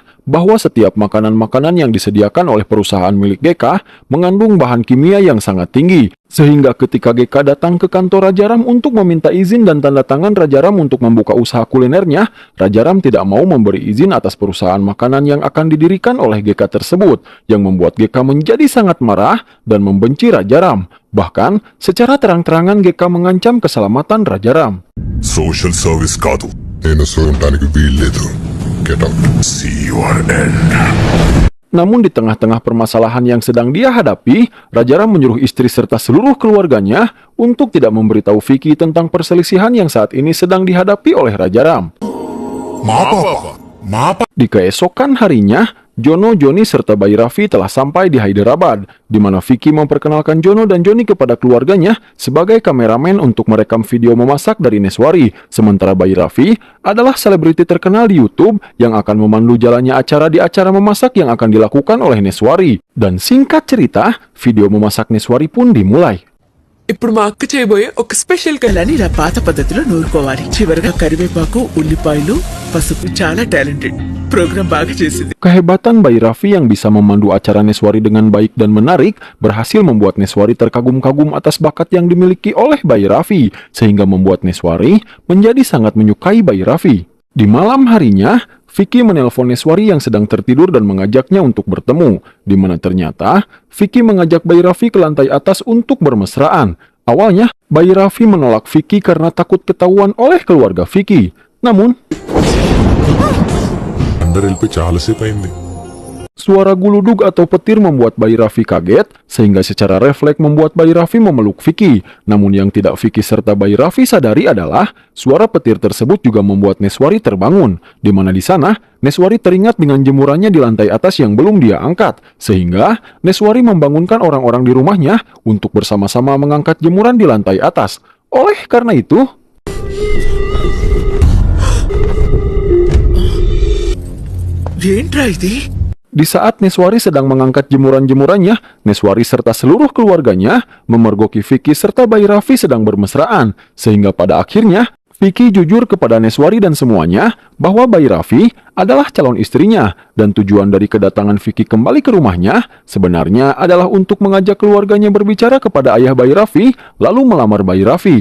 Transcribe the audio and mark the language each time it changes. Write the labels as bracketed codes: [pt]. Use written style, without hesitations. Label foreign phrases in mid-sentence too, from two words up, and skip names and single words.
[id] bahwa setiap makanan-makanan yang disediakan oleh perusahaan milik Geka mengandung bahan kimia yang sangat tinggi, sehingga ketika Geka datang ke kantor Raja Ram untuk meminta izin dan tanda tangan Raja Ram untuk membuka usaha kulinernya, Raja Ram tidak mau memberi izin atas perusahaan makanan yang akan didirikan oleh Geka tersebut, yang membuat Geka menjadi sangat marah dan membenci Raja Ram. Bahkan, secara terang-terangan Geka mengancam keselamatan Raja Ram. [en] Social service [te] కాదు. నేను చూడడానికి వీల్లేదు. [en] Get out. See your end. [id] Namun di tengah-tengah permasalahan yang sedang dia hadapi, Raja Ram menyuruh istri serta seluruh keluarganya untuk tidak memberitahu Vicky tentang perselisihan yang saat ini sedang dihadapi oleh Raja Ram. Maaf. Di keesokan harinya, Jono, Joni, serta bayi Raffi telah sampai di Hyderabad, di mana Vicky memperkenalkan Jono dan Joni kepada keluarganya sebagai kameramen untuk merekam video memasak dari Neswari, sementara bayi Raffi adalah selebriti terkenal di YouTube yang akan memandu jalannya acara di acara memasak yang akan dilakukan oleh Neswari. Dan singkat cerita, video memasak Neswari pun dimulai. [te] ఇప్పుడు మా అక్క చేయబోయే ఒక స్పెషల్ కళని ఇలా పాత పద్ధతిలో నూరుకోవాలి. చివరగా కరివేపాకు, ఉల్లిపాయలు, పసుపు. చాలా టాలెంటెడ్. ప్రోగ్రాం బాగా చేసింది. [id] Kehebatan bayi Raffi yang bisa memandu acara Neswari dengan baik dan menarik berhasil membuat Neswari terkagum-kagum atas bakat yang dimiliki oleh bayi Raffi, sehingga membuat Neswari menjadi sangat menyukai bayi Raffi. Di malam harinya, Vicky menelpon Neswari yang sedang tertidur dan mengajaknya untuk bertemu, di mana ternyata Vicky mengajak bayi Raffi ke lantai atas untuk bermesraan. Awalnya, bayi Raffi menolak Vicky karena takut ketahuan oleh keluarga Vicky. Namun, [te] అందరు వెళ్ళిపోయి చాలాసేపు అయింది. [id] suara guludug atau petir membuat bayi Raffi kaget, sehingga secara refleks membuat bayi Raffi memeluk Vicky. Namun yang tidak Vicky serta bayi Raffi sadari adalah, suara petir tersebut juga membuat Neswari terbangun, di mana di sana, Neswari teringat dengan jemurannya di lantai atas yang belum dia angkat, sehingga Neswari membangunkan orang-orang di rumahnya untuk bersama-sama mengangkat jemuran di lantai atas. Oleh karena itu, [te] ఏంట్రా ఇది? [id] di saat Neswari sedang mengangkat jemuran-jemurannya, Neswari serta seluruh keluarganya memergoki Vicky serta bayi Raffi sedang bermesraan, sehingga pada akhirnya Vicky jujur kepada Neswari dan semuanya bahwa bayi Raffi adalah calon istrinya, dan tujuan dari kedatangan Vicky kembali ke rumahnya sebenarnya adalah untuk mengajak keluarganya berbicara kepada ayah bayi Raffi lalu melamar bayi Raffi.